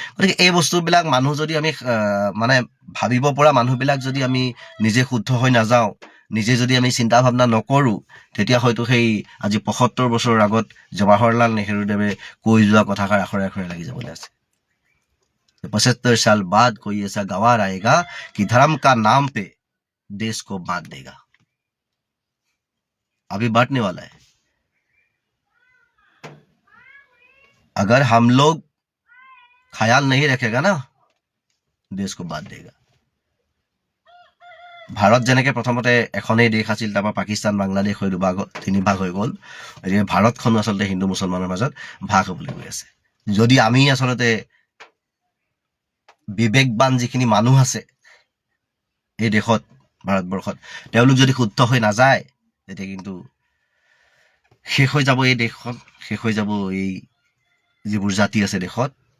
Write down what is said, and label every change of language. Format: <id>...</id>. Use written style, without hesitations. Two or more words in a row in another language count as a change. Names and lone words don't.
<as>গতিকে এই বস্তুবিলাক মানুহ যদি আমি মানে ভাবিব পৰা মানুহবিলাক যদি আমি নিজে শুদ্ধ হৈ নাযাওঁ, নিজে যদি আমি চিন্তা ভাৱনা নকৰোঁ, তেতিয়া হয়তো সেই আজি ৭৫ বছৰৰ আগত জৱাহৰলাল নেহৰুদেৱে কৈ যোৱা কথাষাৰ আখৰে আখৰে লাগি যাবলৈ আছে।</as> <hi>75 साल बाद कोई ऐसा गवार आएगा कि धर्म का नाम पे देश को बांट देगा। अभी बांटने वाला है। अगर हम लोग ख्याल नहीं रखेगा ना, देश को बांट देगा।</hi> <as>ভাৰত যেনেকে প্ৰথমতে এখনেই দেশ আছিল, তাৰপৰা পাকিস্তান বাংলাদেশ হৈ 3 ভাগ হৈ গ'ল, এতিয়া ভাৰতখনো আচলতে হিন্দু মুছলমানৰ মাজত ভাগ হ'বলৈ গৈ আছে। যদি আমি আচলতে বিবেকবান যিখিনি মানুহ আছে এই দেশত, ভাৰতবৰ্ষত, তেওঁলোক যদি শুদ্ধ হৈ নাযায়, তেতিয়া কিন্তু শেষ হৈ যাব এই দেশখন, শেষ হৈ যাব এই যিবোৰ জাতি আছে দেশত।</as>